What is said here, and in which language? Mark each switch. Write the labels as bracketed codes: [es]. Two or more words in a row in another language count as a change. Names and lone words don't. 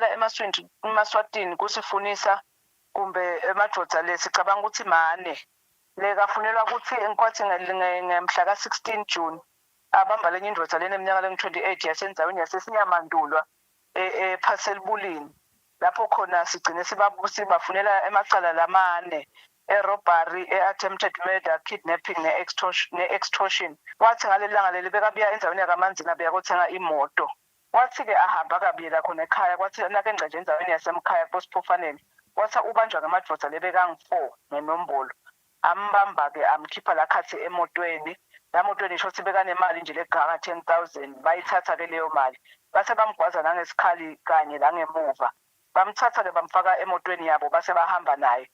[ss] eMaswatini kusifunisa kumbe emadvodza lesicabanga ukuthi mane lekafunelwa ukuthi enkwathe ngemhla ka-16 June abamba lenye indvodza leneminyaka lengu-28 yasendzaweni yaseSinyamandulwa ephaselibulini lapho khona sigcine sibafunela emacala lamane [en] robbery, attempted murder, kidnapping [ss] ne-extortion. Wathi ngaleli langa leli bekabuya endzaweni yakaManzini abuya kothenga imoto. Wathi ke ahamba kabila khona ekhaya kwathi nake ngcenje endzaweni yasemkhaya kuSiphofaneni. Wathi ubanjwa ngamadvodza lebekangu-4 ngenombolo. Ambamba ke amkhipha lakhathi emotweni. La motweni isho ukuthi bekanemali nje legaka 10,000 bayithatha ke leyo mali. Base bamgwaza nangesikhali kanye langemuva. bamthatha-ke bamfaka emotweni yabo base bahamba naye.